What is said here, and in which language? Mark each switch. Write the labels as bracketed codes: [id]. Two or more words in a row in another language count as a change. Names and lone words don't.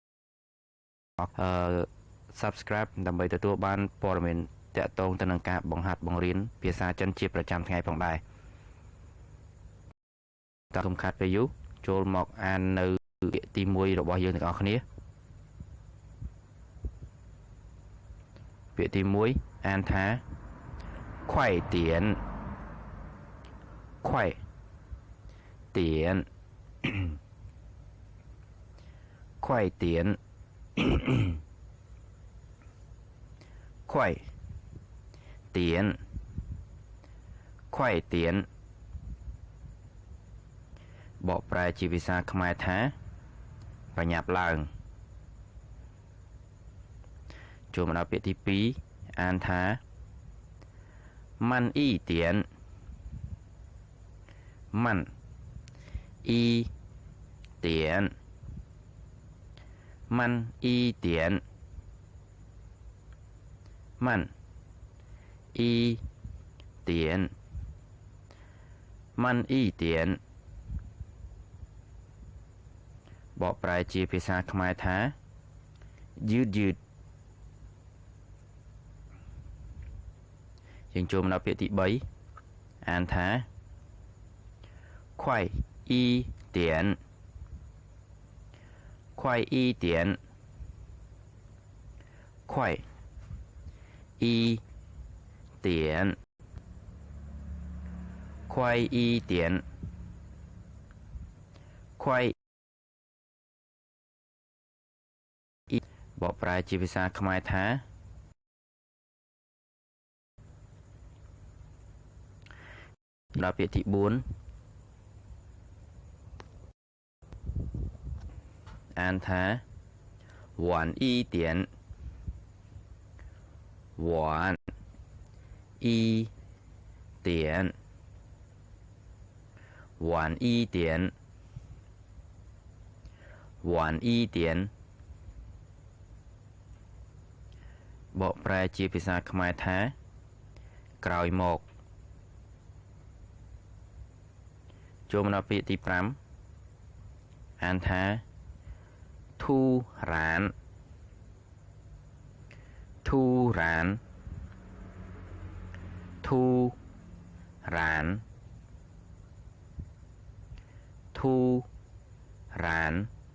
[km] subscribe ដើម្បីទទួលបានព័ត៌មានទាក់ទងទៅនឹងការបង្ហាត់បង្រៀនភាសាចិនជាប្រចាំថ្ងៃផងដែរ តើកុំខាត់ពេលយូរចូលមកអាននៅពាក្យទី1របស់យើងទាំងអស់គ្នាពាក្យទី1អានថា [zh] 快点快点快点快点 [km] 快点បកប្រែជាភាសាខ្មែរថាប្រញាប់ឡើងចូលមកដល់ពាក្យទី2អានថា [zh] 慢一点慢一点慢一点慢一点慢一点 [km] បកប្រែជាភាសាខ្មែរថាយឺតយើងចូលមកដល់ពាក្យទី3អានថា [zh] 快一点快一点快一点快一点快 [km] បកប្រែជាភាសាខ្មែរថា ដល់ពាក្យទី4អានថា [zh] 晚一点晚一点晚一点晚一点 [km] បកប្រែជាភាសាខ្មែរថាក្រោយមក ចូលមកដល់ពាក្យទី5អានថាធូរ៉ានធូរ៉ានធូរ៉ានធូរ៉ាន